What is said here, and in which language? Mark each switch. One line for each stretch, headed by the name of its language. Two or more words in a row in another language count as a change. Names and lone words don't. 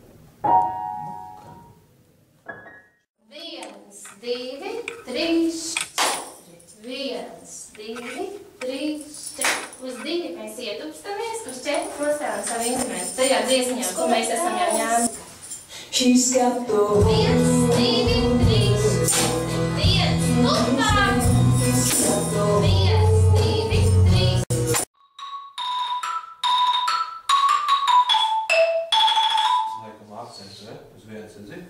Latvian: 1, 2, 3, 4. 1, 2, 3, 4. Uz 2 mēs ietupstamies, uz 4 nostājam savu instrumentu. Tajā dziesmiņā, ko mēs esam jau ņēmuši.
English: She's got the
Latvian: 1, 2, 3, 4. 1, tupām! 1, 2, 3. Laikam akcents, ne? Uz viens edzi.